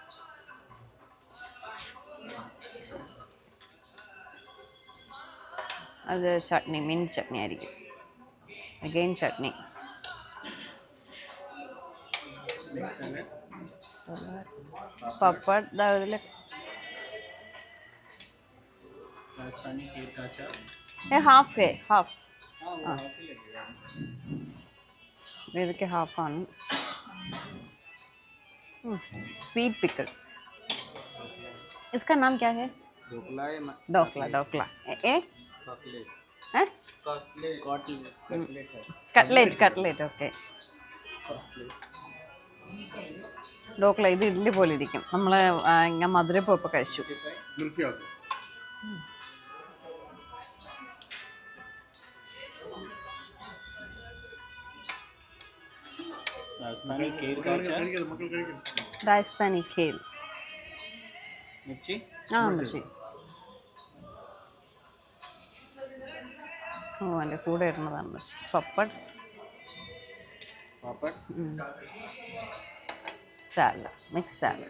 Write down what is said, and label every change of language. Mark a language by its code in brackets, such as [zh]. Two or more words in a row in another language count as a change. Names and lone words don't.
[ml] അത് ചട്നി, മിൻറ്റ് ചട്നി ആയിരിക്കും. അഗെയിൻ ചട്നി. പപ്പട് ഇതിൽ [hi] राजस्थानी खीर का अचार ये हाफ है हाफ हाँ वो हाफ ही लगेगा [ml] ഇതൊക്കെ ഹാഫാണ്. [en] sweet pickle [hi] इसका नाम क्या है? ढोकला है ढोकला ढोकला ए कटलेट हैं कटलेट है [en] cutlet cutlet okay. [ml] ढोकला ഇത് ഇഡ്ഡലി പോലെ ഇരിക്കും. നമ്മൾ ഞാൻ മധുരയിൽ പോയപ്പോൾ കഴിച്ചു. [hi] राजस्थानी खीर का अचार [ml] രാജസ്ഥാനി ഖേൽ [hi] मिर्ची [ml] ആ പക്ഷേ ഓ എൻ്റെ കൂടെ ഇടുന്നതാണ് പക്ഷേ പപ്പട് [hi] पापड़ [en] salad mix salad.